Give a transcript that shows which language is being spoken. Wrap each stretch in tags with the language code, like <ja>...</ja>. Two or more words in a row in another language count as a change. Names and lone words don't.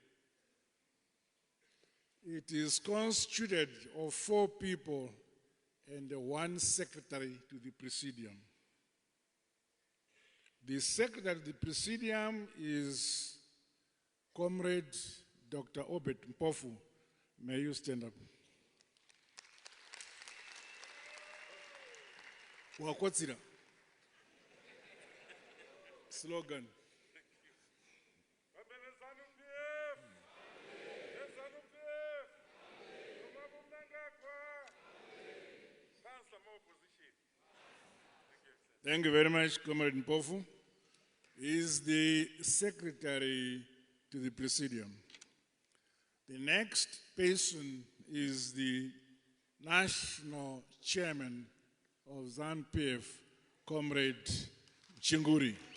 <en>It is constituted of 4 people and 1 secretary to the Presidium. The secretary to the Presidium is Comrade Dr. Obed Mpofu. May you stand up. Wakotsira. Slogan. Zanu PF. Zanu PF. Emmerson Mnangagwa. Councillor, more opposition. Thank you very much, Comrade Mpofu. He is the secretary to the Presidium. The next person is the national chairman of Zanu PF, Comrade Chinguri.</en>